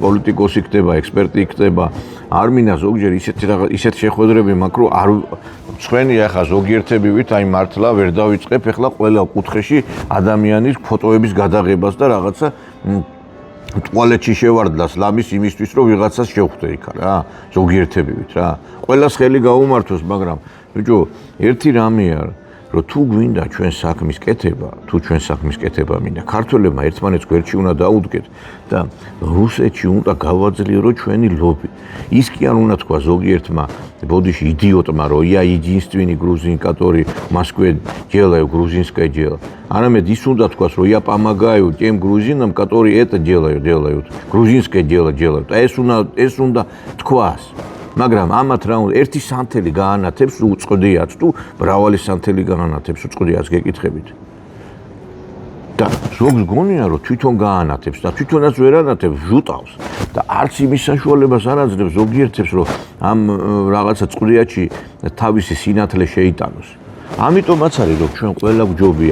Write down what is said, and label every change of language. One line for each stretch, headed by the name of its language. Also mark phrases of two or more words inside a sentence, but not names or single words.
Georgian: პოლიტიკოსი ხდება ექსპერტი ხდება არ მინდა ზოგჯერ ისეთ შეხვედრები მაქვს რომ ჩვენი ახლა ზოგიერთებივით აი მართლა ვერ დავიწყებ ახლა ყველა კუთხეში ადამიანის ფოტოების გადაღებას და რაღაცა ტუალეტში შევარდლას ლამის იმისთვის რომ ვიღაცას შევხვდე იქ რა ზოგიერთებივით რა ყველას ხელი გაუმართოს მაგრამ ბიჭო ერთი რამეა რომ თუ გვინდა ჩვენ საქმის კეთება მინდა ქართველებმა ერთმანეთს გვერდში უნდა დაუდგეთ და რუსეთში უნდა გავაძლიერო ჩვენი ლობი ის კი არ უნდა თქვა зогиერთმა ბოდიში იდიოტმა რომ
Russian: я единственный грузин который в Москве делаю грузинское дело
Georgian: арამედ ის უნდა თქვას რომ
Russian: я помогаю тем грузинам которые это делают грузинское дело делают
Georgian: ეს უნდა თქვას მაგრამ ამათ რა უნდა ერთი სანთელი გაანათებს უწყდიათ თუ მრავალი სანთელი გაანათებს უწყდიათ გეკითხებით და ზოგს გონია რომ თვითონ გაანათებს და თვითონაც ვერ ანათებს ჟუტავს და არც იმის საშუალებას არ აძლევს ზოგიერთებს რომ ამ რაღაცა წყდიათში თავისი სინათლე შეიტანოს ამიტომაც არის რომ ჩვენ ყველა გვჯობია